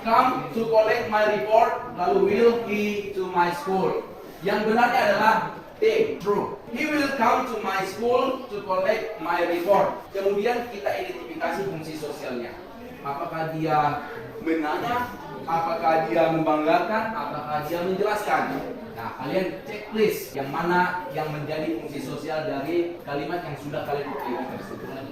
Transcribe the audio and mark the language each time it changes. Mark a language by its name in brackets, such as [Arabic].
[English] Come to collect my report, [Indonesian] lalu [English] will he to my school. [Indonesian] Yang benarnya adalah D, true. [English] He will come to my school to collect my report. [Indonesian] Kemudian kita identifikasi fungsi sosialnya. Apakah dia menanya, apakah dia membanggakan, apakah dia menjelaskan. Nah, kalian cek please yang mana yang menjadi fungsi sosial dari kalimat yang sudah kalian pilih tersebut.